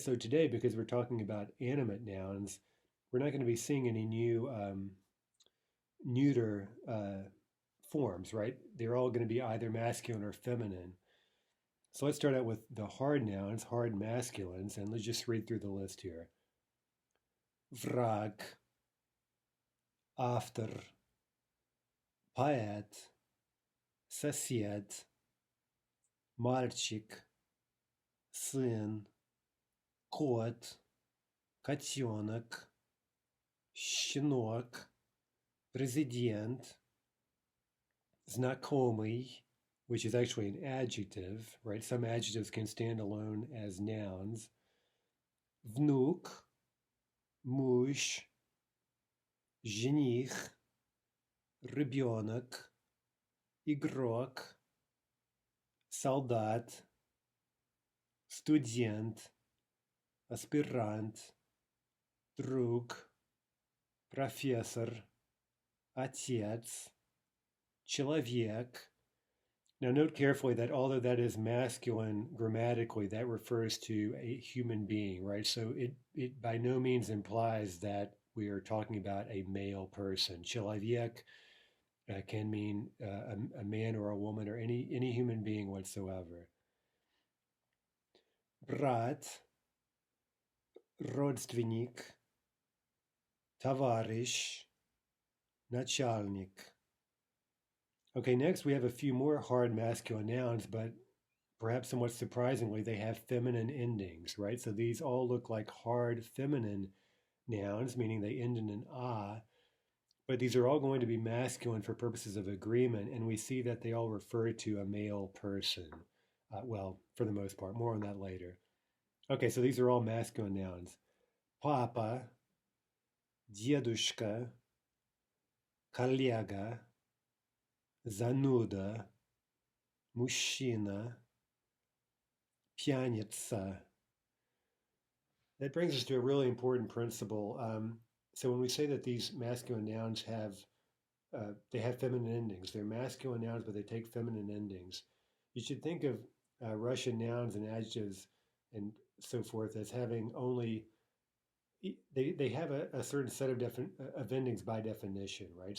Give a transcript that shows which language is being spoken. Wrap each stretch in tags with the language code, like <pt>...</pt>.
<en>So today, because we're talking about animate nouns, we're not going to be seeing any new neuter forms, right? They're all going to be either masculine or feminine. So let's start out with the hard nouns, hard masculines, and let's just read through the list here.</en> <ru>Vrag, автор, поэт, сосед, мальчик, сын, кот, котенок, щенок, президент, знакомый,</ru> <en>which is actually an adjective, right? Some adjectives can stand alone as nouns.</en> <ru>Внук, муж, жених, ребенок, игрок, солдат, студент, аспирант, друг, профессор, отец, человек.</ru> <en>Now, note carefully that although that is masculine grammatically, that refers to a human being, right? So it by no means implies that we are talking about a male person. Человек can mean a man or a woman or any human being whatsoever. Брат,</en> <ru>родственник, товарищ, начальник.</ru> <en>Okay, next we have a few more hard masculine nouns, but perhaps somewhat surprisingly, they have feminine endings, right? So these all look like hard feminine nouns, meaning they end in an ah, but these are all going to be masculine for purposes of agreement, and we see that they all refer to a male person. Well, for the most part, more on that later. Okay, so these are all masculine nouns.</en> <ru>Papa, дедушка, коллега, зануда, мужчина, пьяница.</ru> <en>That brings us to a really important principle. So when we say that these masculine nouns they have feminine endings, they're masculine nouns, but they take feminine endings. You should think of Russian nouns and adjectives and so forth as having only they have a certain set of endings by definition, right?</en>